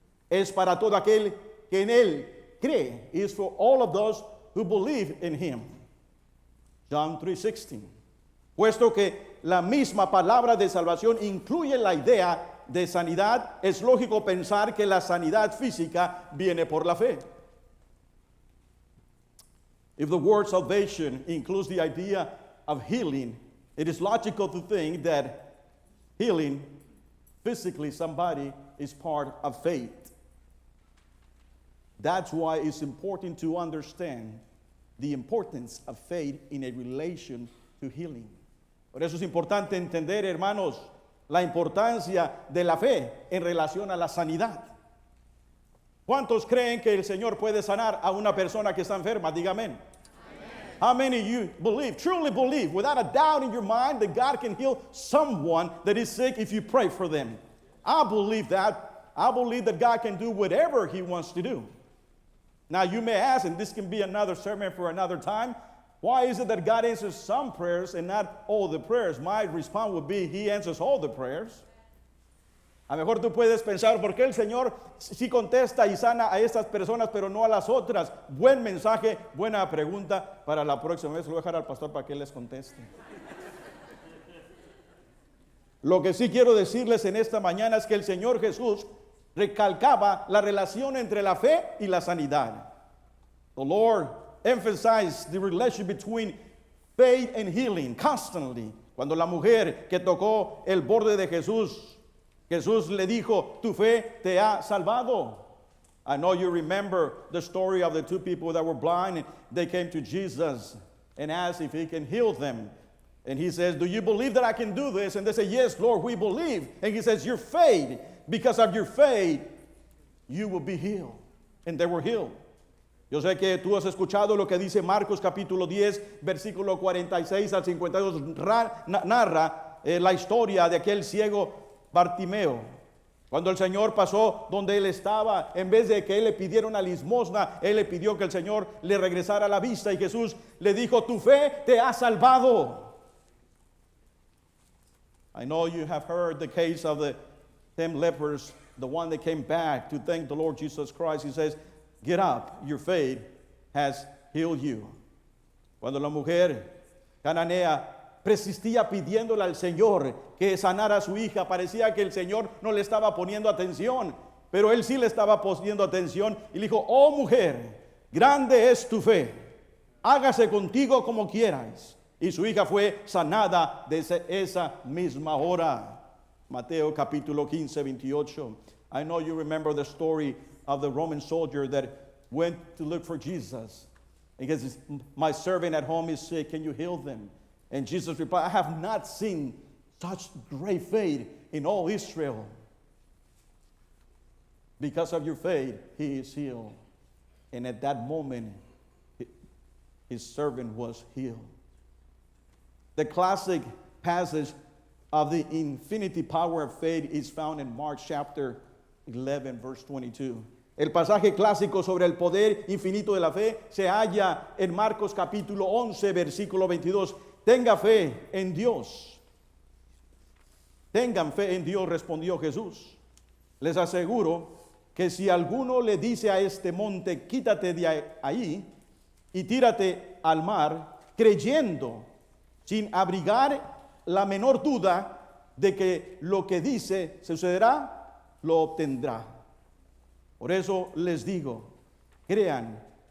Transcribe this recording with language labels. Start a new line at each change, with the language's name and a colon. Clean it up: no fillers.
Spanish: Es para todo aquel que en Él cree.
English: Is for all of those who believe in Him. John 3:16.
Spanish: Puesto que la misma palabra de salvación incluye la idea de sanidad, es lógico pensar que la sanidad física viene por la fe.
English: If the word salvation includes the idea of healing, it is logical to think that healing physically somebody is part of faith. That's why it's important to understand the importance of faith in a relation to healing.
Spanish: Por eso es importante entender, hermanos, la importancia de la fe en relación a la sanidad. ¿Cuántos creen que el Señor puede sanar a una persona que está enferma? Diga amén.
English: How many of you believe, truly believe, without a doubt in your mind, that God can heal someone that is sick if you pray for them? I believe that. I believe that God can do whatever He wants to do. Now you may ask, and this can be another sermon for another time, why is it that God answers some prayers and not all the prayers? My response would be, He answers all the prayers.
Spanish: A lo mejor tú puedes pensar, ¿por qué el Señor sí contesta y sana a estas personas, pero no a las otras? Buen mensaje, buena pregunta. Para la próxima vez lo voy a dejar al pastor para que él les conteste. Lo que sí quiero decirles en esta mañana es que el Señor Jesús recalcaba la relación entre la fe y la sanidad.
English: The Lord emphasized the relationship between faith and healing constantly.
Spanish: Cuando la mujer que tocó el borde de Jesús, Jesús le dijo, tu fe te ha salvado.
English: I know you remember the story of the two people that were blind. And they came to Jesus and asked if He can heal them. And He says, do you believe that I can do this? And they say, yes, Lord, we believe. And He says, your faith, because of your faith, you will be healed. And they were healed.
Spanish: Yo sé que tú has escuchado lo que dice Marcos capítulo 10, versículo 46 al 52. Narra la historia de aquel ciego Bartimeo. Cuando el Señor pasó donde él estaba, en vez de que él le pidiera una limosna, él le pidió que el Señor le regresara la vista y Jesús le dijo, tu fe te ha salvado.
English: I know you have heard the case of the 10 lepers, the one that came back to thank the Lord Jesus Christ. He says, get up, your faith has healed you.
Spanish: Cuando la mujer cananea persistía pidiéndole al Señor que sanara a su hija, parecía que el Señor no le estaba poniendo atención, pero Él sí le estaba poniendo atención y le dijo, oh mujer, grande es tu fe, hágase contigo como quieras. Y su hija fue sanada desde esa misma hora. Mateo capítulo 15, 28.
English: I know you remember the story of the Roman soldier that went to look for Jesus. Because my servant at home is sick, can you heal them? And Jesus replied, I have not seen such great faith in all Israel. Because of your faith, he is healed. And at that moment, his servant was healed. The classic passage of the infinity power of faith is found in Mark chapter 11, verse 22.
Spanish: El pasaje clásico sobre el poder infinito de la fe se halla en Marcos capítulo 11, versículo 22. Tenga fe en Dios. Tengan fe en Dios, respondió Jesús. Les aseguro que si alguno le dice a este monte, quítate de ahí y tírate al mar, creyendo, sin abrigar la menor duda de que lo que dice sucederá, lo obtendrá. Por eso les digo, crean